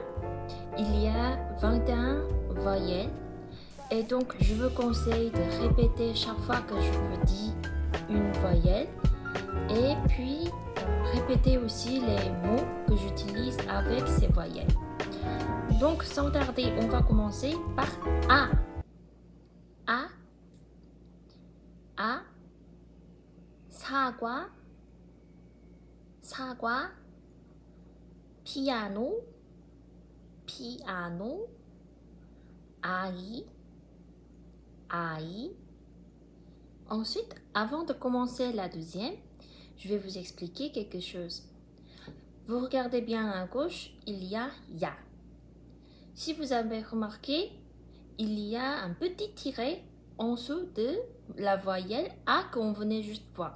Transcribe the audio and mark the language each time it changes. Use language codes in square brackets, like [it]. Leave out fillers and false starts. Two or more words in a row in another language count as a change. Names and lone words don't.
[fr] Il y a 21 voyelles et donc je vous conseille de répéter chaque fois que je vous dis une voyelle et puis répéter aussi les mots que j'utilise avec ces voyelles. Donc sans tarder, on va commencer par A. A, A, [ko] 사과, 사과, 피아노, piano, 아이, 아이. [fr] Ensuite, avant de commencer la deuxième, je vais vous expliquer quelque chose. Vous regardez bien à gauche, il y a ya. Si vous avez remarqué, il y a un petit tiret en dessous de la voyelle A qu'on venait juste voir.